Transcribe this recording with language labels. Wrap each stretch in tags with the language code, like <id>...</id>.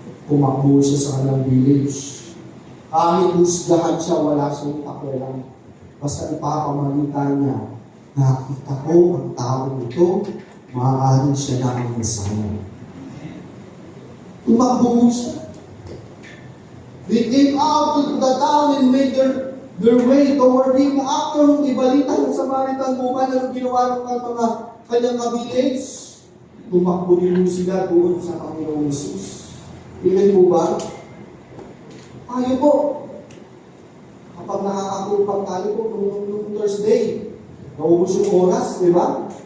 <tl>Tumakbo siya sa kanilang village. Kahit husgahan siya, wala siyang pakialam. Basta ipapamalita niya, nakita ko ang tao ito, maaaring siya na ang Messiah. Tumakbo siya.</tl> <en>They came out to the town and made their way toward him.</en> <tl>After nung ibalita ng Samaritan woman na ginawa ng mga kanyang village, tumakbo din sila doon sa Panginoong Jesus. Amen po ba? Tayo po. Kapag nakakatupag tayo po nung Thursday, naubos yung oras, di ba?</tl>